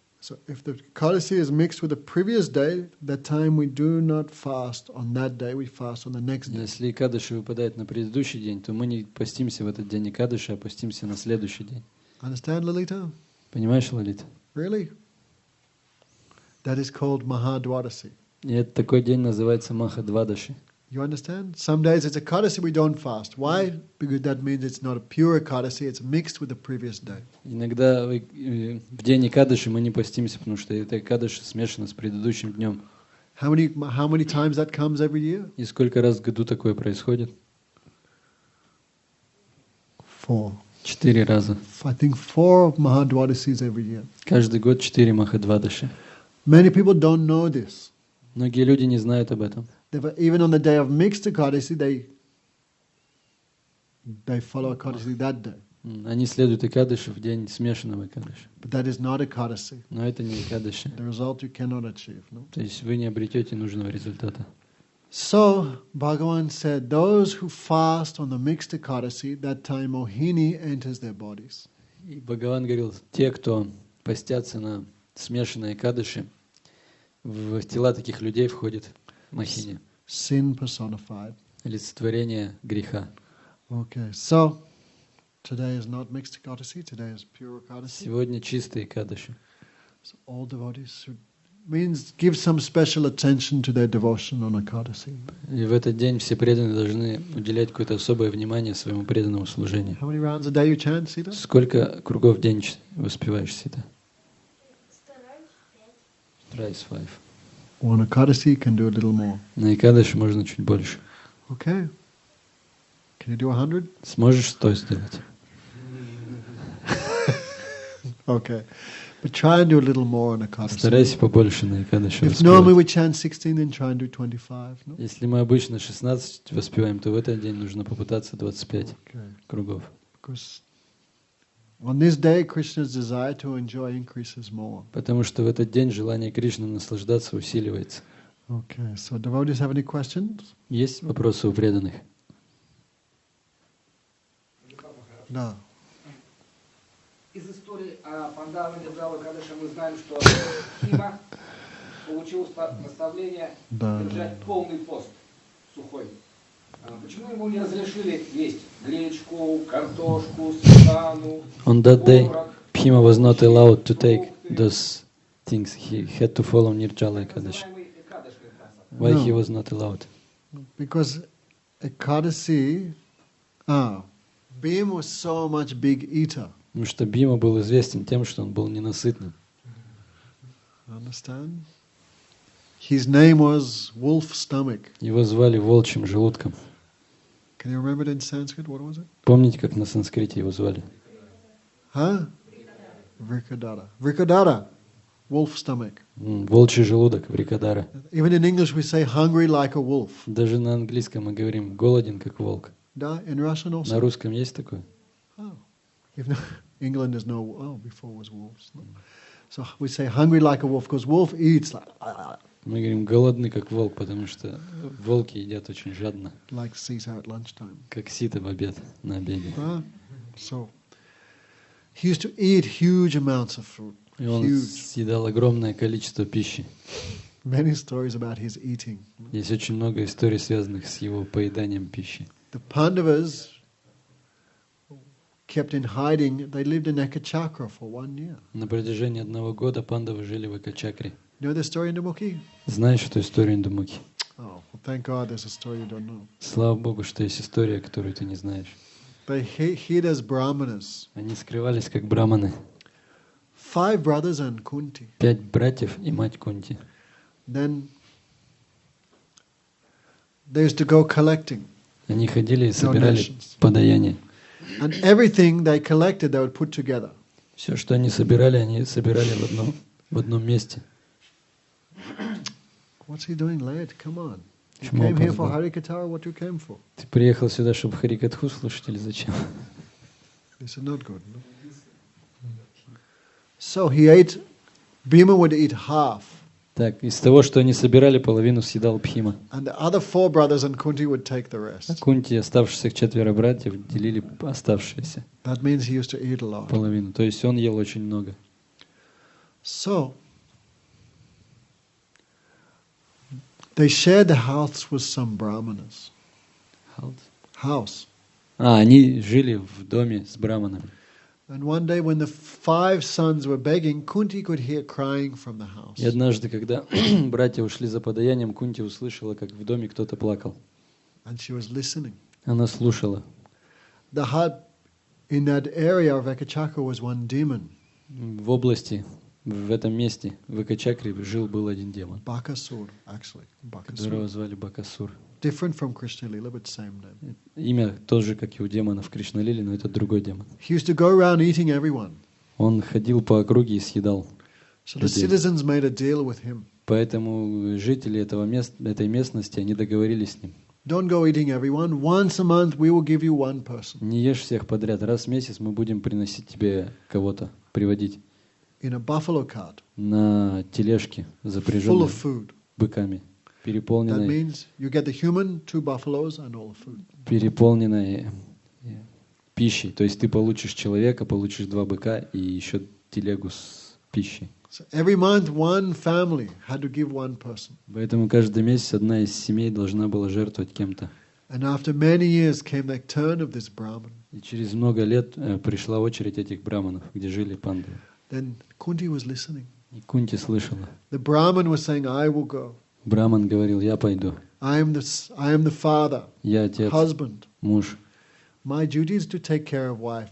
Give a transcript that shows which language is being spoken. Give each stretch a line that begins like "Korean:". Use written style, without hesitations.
English: So if the Ekadasi is mixed with the previous day, that time we do not fast on that day, we fast on the next day.
Russian: Если Экадаши выпадает на предыдущий день, то мы не постимся в этот день Экадаши, а постимся на следующий день.
English: Understand, Lalita?
Russian: Понимаешь, Лалита?
English: Really? That is called Mahadwadasi.
Russian: И это такой день называется Махадвадаши.
English: You understand? Some days it's Ekadasi, we don't fast. Why? Because that means it's not a pure Ekadasi, it's mixed with the previous day.
Russian: Иногда в день Экадаши мы не постимся, потому что это Экадаши смешано с предыдущим днем.
English: How many times that comes every year?
Russian: И сколько раз в году такое происходит?
English: 4.
Russian: 4 раза.
English: I think 4 Mahadwadasis every year.
Russian: Каждый год 4 Махадвадаши.
English: Many people don't know this.
Russian: Многие люди не знают об этом.
English: Even on the day of mixed Ekadasi, they follow Ekadasi that day.
Russian: Они следуют Экадаши в день смешанного Экадаши.
English: But that is not Ekadasi.
Russian: Но это не Экадаши.
English: The result you cannot achieve. No?
Russian: То есть вы не обретете нужного результата.
English: So, Bhagavan said, those who fast on the mixed Ekadasi, that time Mohini enters their bodies.
Russian: И Бхагаван говорил, те, кто постятся на смешанной Экадаши, в тела таких людей входит Махини,
English: Sin personified.
Russian: олицетворение греха.
English: Okay, so today is not mixed Ekadasi, today is pure Ekadasi.
Russian: Сегодня чистый Экадаши.
English: So all devotees should give some special attention to their devotion on Ekadasi.
Russian: И в этот день все преданные должны уделять какое-то особое внимание своему преданному служению.
English: How many rounds a day you chant, Sita?
Russian: Сколько кругов в день воспеваешь, Сита? Стараюсь 5.
English: On Ekadasi, you can do a little more.
Russian: На Экадаши можно чуть больше.
English: Okay. Can you do 100?
Russian: Сможешь 100 сделать?
English: Okay. But try and do a little more on Ekadasi.
Russian: Старайся побольше на Экадаши
English: If normally we
Russian: воспевать.
English: chant 16, then try and do 25. No?
Russian: Если мы обычно 16 воспеваем, то в этот день нужно попытаться 25
English: Okay.
Russian: кругов.
English: Because on this day, Krishna's desire to enjoy increases more.
Russian: Потому что в этот день желание Кришны наслаждаться усиливается.
English: Okay. So devotees have any questions?
Russian: Есть вопросы у преданных?
English: No.
Russian: Из истории о Пандаве Девдава Кадыша мы знаем, что Хима получил наставление держать полный пост сухой. Почему ему не разрешили есть гречку, картошку, сметану,
English: On that day,
Russian: творог,
English: Bhima was not allowed to take those things. He had to follow Nirjala Ekadashi.
Russian: называемый Экадышный прасад?
English: Why No. he was not allowed? Because Ekadasi, Bhima was so much big eater.
Russian: Потому что Бима был известен тем, что он был ненасытным.
English: Understand? His name was Wolf Stomach.
Russian: Его звали волчьим желудком.
English: Can you remember it in Sanskrit? What was it?
Russian: Помните, как на санскрите его звали?
English: Huh? Vrikadara. Vrikadara. wolf stomach.
Russian: Волчий желудок, Врикадара.
English: Even in English we say hungry like a wolf.
Russian: Даже на английском мы говорим голоден, как волк. Да,
English: in Russian also.
Russian: На русском есть такое?
English: Oh, England is no. Oh, before was wolves. No. So we say hungry like a wolf because wolf eats like.
Russian: Мы говорим голодный, как волк, потому что волки едят очень жадно.
English: Like Caesar at lunchtime.
Russian: Как сито в обед, на обеде.
English: So he used to eat huge amounts of food.
Russian: И он съедал огромное количество пищи.
English: Many stories about his eating.
Russian: Есть очень много историй, связанных с его поеданием пищи.
English: The Pandavas kept in hiding. They lived in Ekachakra for 1 year.
Russian: На протяжении 1 года пандавы жили в Экачакре.
English: You know the story in Indumukhi?
Russian: Знаешь эту историю Индумуки?
English: Oh, well, thank God there's a story you don't know.
Russian: Слава Богу, что есть история, которую ты не знаешь.
English: They hid as brahmanas.
Russian: Они скрывались как браманы.
English: 5 brothers and Kunti.
Russian: 5 братьев и мать Кунти.
English: Then they used to go collecting.
Russian: Они ходили и собирали подаяние.
English: And everything they collected, they would put together.
Russian: Все, что они собирали в одном месте.
English: What's he doing late? Come on. You
Russian: Почему
English: came here for
Russian: опоздал?
English: Harikatha, what you came for?
Russian: Ты приехал сюда, чтобы Харикатху слушать, или зачем?
English: This is not good. No? So he ate, Bhima would eat half.
Russian: Так, из того, что они собирали, половину съедал Бхима.
English: And the other 4 brothers and Kunti would take the
Russian: А
English: rest.
Russian: Кунти и оставшихся 4 братьев делили оставшиеся
English: That means he used to eat a lot.
Russian: половину. То есть он ел очень много.
English: So they shared the house with some brahmanas. House.
Russian: Они жили в доме с браманами.
English: And one day when the 5 sons were begging, Kunti could hear crying from the house.
Russian: И однажды, когда братья ушли за подаянием, Кунти услышала, как в доме кто-то плакал.
English: And she was listening.
Russian: Она слушала.
English: The hut in that area of Ekachakra was one demon.
Russian: В области, в этом месте, в Экачакре, был один демон,
English: Bakasur, actually.
Russian: которого
English: Bakasur.
Russian: звали Бакасур.
English: Different from Krishna Lila, but same name.
Russian: Имя тоже, как и у демона в Кришналиле, но это другой демон.
English: He used to go around eating everyone.
Russian: Он ходил по округе и съедал
English: So the
Russian: людей.
English: citizens made a deal with him.
Russian: Поэтому жители этой местности, они договорились с ним.
English: Don't go eating everyone. Once a month we will give you one person.
Russian: Не ешь всех подряд. Раз в месяц мы будем приносить тебе кого-то, приводить
English: In a buffalo cart.
Russian: на тележке,
English: Full
Russian: запряженной
English: of food.
Russian: быками,
English: That
Russian: переполненной
English: means you get the human, 2 buffaloes, and all the food.
Russian: Пищей. То есть ты получишь человека, получишь 2 быка и еще телегу с пищей.
English: So every month one family had to give one person.
Russian: Поэтому каждый месяц одна из семей должна была жертвовать кем-то.
English: And after many years came the turn of this Brahmin.
Russian: И через много лет пришла очередь этих браманов, где жили пандавы.
English: Then Kunti was listening.
Russian: И Кунти слышала.
English: The Brahmin was saying, I will go.
Russian: Браман говорил: я пойду.
English: I am the father,
Russian: Я отец,
English: husband.
Russian: муж.
English: My duty is to take care of wife.